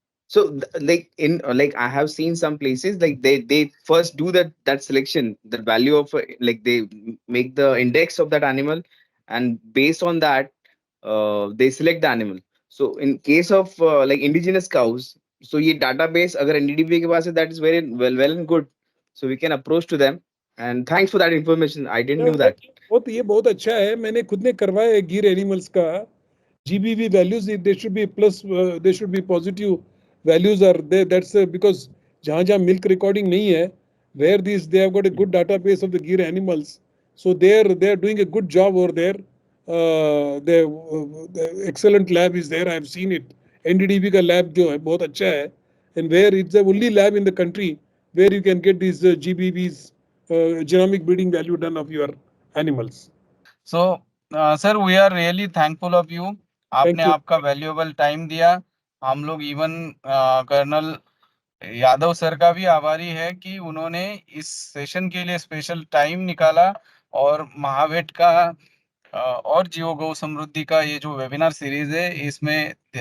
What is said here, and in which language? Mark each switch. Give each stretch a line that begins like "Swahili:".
English: So like in like I have seen some places like they first do that selection, the value of like they make the index of that animal, and based on that they select the animal. So in case of like indigenous cows, so
Hindi: ये database अगर NDDB के पास है,
English: that is very well and good. So we can approach to them. And thanks for that information. I didn't know that.
Hindi: ये बहुत अच्छा है। मैंने खुद ने करवाया है गिर एनिमल्स का GBV values.
English: They should be plus, they should be positive values are there. That's because
Hindi: जहाँ जहाँ milk recording नहीं है,
English: where they have got a good database of the gear animals, so they are doing a good job over there. the excellent lab is there. I have seen it.
Hindi: NDDB का lab जो है बहुत अच्छा है,
English: and where it's the only lab in the country where you can get these GBVs, genomic breeding value done of your animals. So, sir, we are really thankful of you.
Hindi: आपने
English: you.
Hindi: आपका valuable time दिया. हम लोग even colonel Yadav sir का भी आभारी है कि उन्होंने इस सेशन के लिए स्पेशल टाइम निकाला और महावेट का और जियो गौ समृद्धि का ये जो वेबिनार सीरीज है इसमें